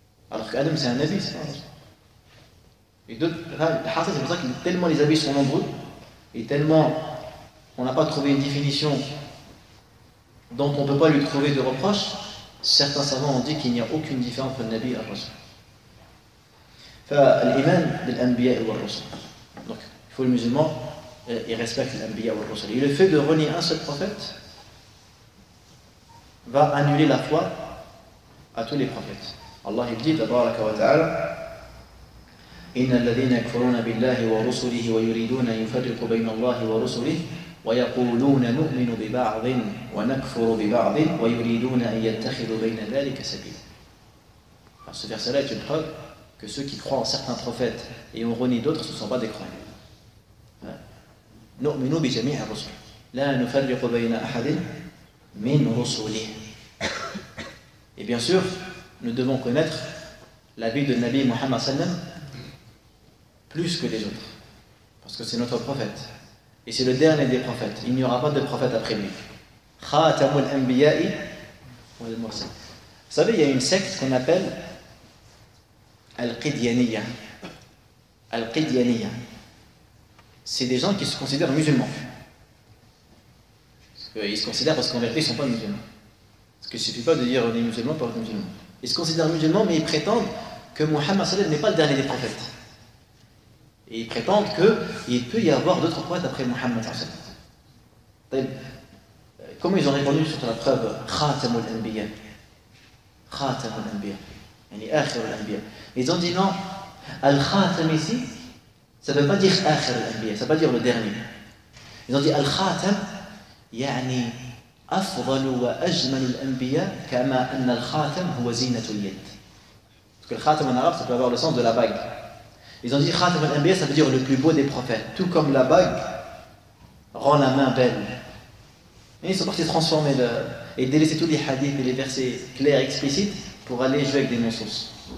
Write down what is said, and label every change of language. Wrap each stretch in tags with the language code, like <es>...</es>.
<fr>Alors qu'Adam c'est un nabi, c'est pas un rasoul. Et c'est pour ça que tellement les avis sont nombreux, et tellement on n'a pas trouvé une définition dont on ne peut pas lui trouver de reproche, certains savants ont dit qu'il n'y a aucune différence entre le Nabi et le Rasul. L'iman de l'Anbiya et le Rasul. Donc, il faut le musulman, il respecte l'Anbiya et le Rasul. Et le fait de renier un seul prophète va annuler la foi à tous les prophètes. Allah il dit,</fr> <ar>tabaraka wa ta'ala, إن الذين يكفرون بالله ورسله ويريدون أن يفرقوا بين الله ورسله ويقولون نؤمن ببعض ونكفر ببعض ويريدون أن يتخذوا بين ذلك سبيلا.</ar> <fr>Alors ce verset-là est une preuve que ceux qui croient en certains prophètes et on renie d'autres, ce ne sont pas des croyants.</fr> <ar>نؤمن بجميع الرسل لا نفرق بين أحد من رسله.</ar> <fr>Et bien sûr, nous devons connaître la vie de Nabi Muhammad sallam plus que les autres. Parce que c'est notre prophète. Et c'est le dernier des prophètes. Il n'y aura pas de prophète après lui.</fr> <ar>Khatamul Anbiya'i wal Mursal.</ar> <fr>Vous savez, il y a une secte qu'on appelle Al-Qidyaniyya. Al-Qidyaniyya. C'est des gens qui se considèrent musulmans. Ils se considèrent parce qu'en vérité, ils ne sont pas musulmans. Parce qu'il ne suffit pas de dire on est musulman pour être musulman. Ils se considèrent musulmans, mais ils prétendent que Muhammad sallam n'est pas le dernier des prophètes. Et ils prétendent qu'il peut y avoir d'autres prophètes après Muhammad sallam. Comment ils ont répondu sur la preuve Khatamul Anbiya? Khatamul Anbiya.</fr> <ar>Yani Akhirul Anbiya.</ar> <fr>Ils ont dit non, Al-Khatam ici, ça ne veut pas dire Akhirul Anbiya, ça ne veut pas dire le dernier. Ils ont dit</fr> <ar>Al-Khatam, يعني أفضل وأجمل الأنبياء كما أن الخاتم هو زينة اليد.</ar> <fr>Parce que le khatam en arabe, ça peut avoir le sens de la bague. Ils ont dit khatam al-anbiya, ça veut dire le plus beau des prophètes. Tout comme la bague rend la main belle. Et ils sont partis transformer et délaisser tous les hadiths et les versets clairs et explicites pour aller jouer avec des non-sources.</fr>